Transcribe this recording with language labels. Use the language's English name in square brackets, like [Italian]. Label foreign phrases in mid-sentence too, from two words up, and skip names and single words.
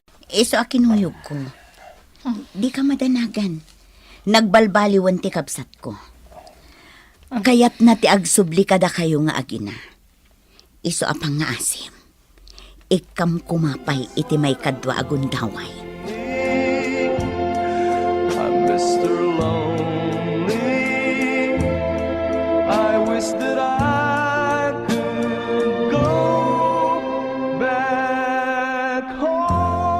[Iloko] Isu a kinuyog ko. Ah. Di ka madanagan. Nagbalbaliwan ti kabsat ko. Ah. Kayat na ti agsubli kada kayo nga agina. Isu a pangaasim. Ikam kumapay iti may kadwa agundaway. [English] I'm Mister Lonely. I wish that I could go back home.